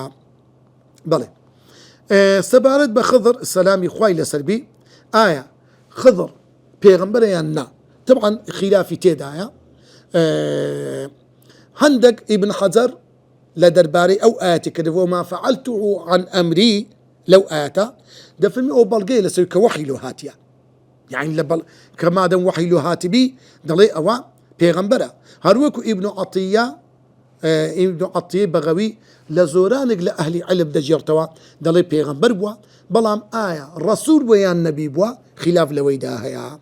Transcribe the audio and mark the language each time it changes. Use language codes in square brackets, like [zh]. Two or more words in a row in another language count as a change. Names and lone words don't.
[ckb] بەڵێ سەبارەت بە خضر سەلامی خوای لەسەر بی ئایا خضر پێغەمبەرە یان نا طبعا خلافی تێدایە. هەندێک ئیبن حەجەر لە دەربارەی ئەو ئاەتی کردەوە [ar] ما فعلته عن ئەمری [ckb] لەو ئاەتە دەفەرمی ئەو بەڵگەی لەسەر کە وحی لۆ هاتیە يعني کە مادەم وحی لۆ هاتبی دەڵێ ئەوە پێغەمبەرە. هەروەکو ئیبن عەطیە بەغەوی لە زۆرانێک لە ئەهلی عیلم دەجێڕتەوە دەڵێ پێغەمبەر بووە بەڵام ئایا ڕەسوول بووە یان نەبی بووە خلاف لەوەیدا هەیە.